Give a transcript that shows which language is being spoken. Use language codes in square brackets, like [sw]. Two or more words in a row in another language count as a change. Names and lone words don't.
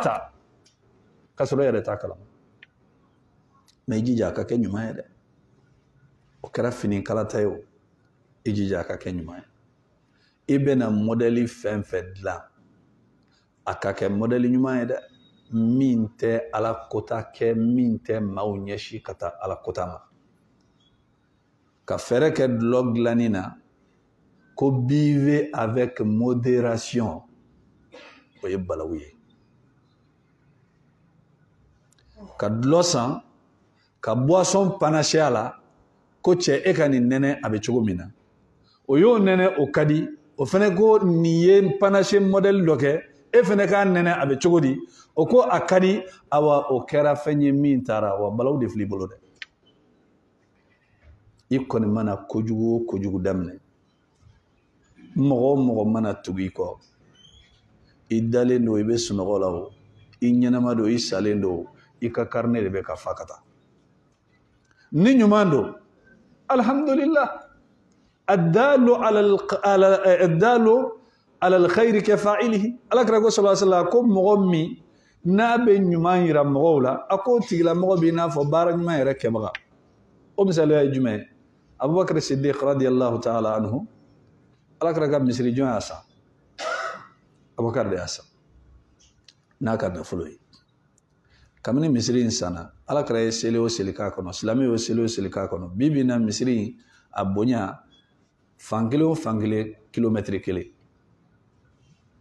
[bm] ta k'a sɔrɔ e yɛrɛ t'a kalama mɛ i jija a ka kɛ ɲuman ye dɛ o kɛra fini kalata ye o i jija a ka kɛ ɲuman ye i bɛna mɔdɛli fɛn fɛn dilan a ka kɛ mɔdɛli ɲuman ye dɛ min tɛ ala kota kɛ min tɛ maaw ɲɛsi ka taa ala kota ma ka fɛrɛ kɛ dulɔ dilanni na ko [fr] vivez avec modération [bm] o ye balawu ye ka dulɔ san ka [fr] boisson panaché [bm] a la ko cɛ e ka nin nɛnɛ a bɛ cogo min na o y'o nɛnɛ o ka di o fɛnɛ ko nin ye [fr] panaché modèle [bm] dɔ kɛ e fɛnɛ k'a nɛnɛ a bɛ cogo di o ko a ka di awa o kɛra fɛn ye min taara wa balawu de fil'i bolo dɛ i kɔni mana kojugu o kojugu daminɛ mɔgɔ o mɔgɔ mana tugu i kɔ i dalen don i bɛ sunɔgɔ la o i ɲɛnama don i salen don i ka carnet de bɛ ka fa ka taa ni ɲuman don [ar] الحمد لله الدال على الخير كفاعله [bm] alakira ko [ar] صلى الله عليه وسلم [bm] ko mɔgɔ min n'a bɛ ɲuman yira mɔgɔw la a ko tigila mɔgɔ b'i n'a fɔ baara ɲuman yɛrɛ kɛbaga o misaliya ye jumɛn ye Abubakar Siddiq [ar] رضي الله تعالى عنه [bm] alakira ka misiri jɔn y'a san Abubakar de y'a san n'a ka nafolo ye kabini misiri in sanna alakira ye seli o seli k'a kɔnɔ silamɛ ye seli o seli k'a kɔnɔ bi bi in na misiri in a bonya fan kelen o fan kelen kilomɛtiri